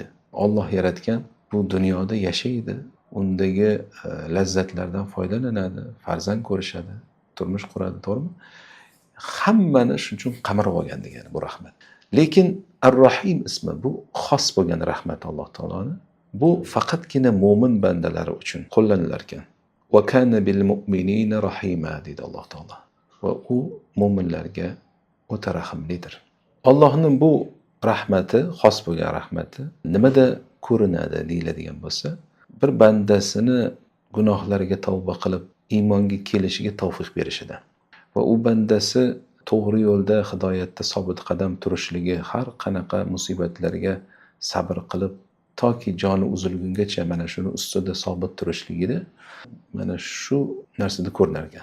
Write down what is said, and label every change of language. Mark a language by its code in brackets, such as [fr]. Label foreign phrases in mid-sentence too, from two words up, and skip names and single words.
[uz] Alloh yaratgan bu dunyoda yashaydi, undagi lazzatlardan foydalanadi, farzand ko'rishadi, turmush quradi, to'g'rimi? Hammani shuning uchun qamarib olgan degani bu rahmat. Lekin Ar-Rahim ismi bu xos bo'lgan rahmat Alloh taoloni. Bu faqatgina mo'min bandalari uchun qo'llanilar ekan. [ar] وكان بالمؤمنين رحيما [uz] dedi Alloh taolo. Va u mo'minlarga o'ta rahimlidir. Allohning bu rahmati, xos bo'lgan rahmati nimada ko'rinadi deyiladigan bo'lsa, bir bandasini gunohlariga tavba qilib iymonga kelishiga tavfiq berishida va u bandasi to'g'ri yo'lda, hidoyatda sobit qadam turishligi, har qanaqa musibatlarga sabr qilib toki joni uzilgungacha mana shuni ustida sobit turishligida mana shu narsada ko'rinar ekan.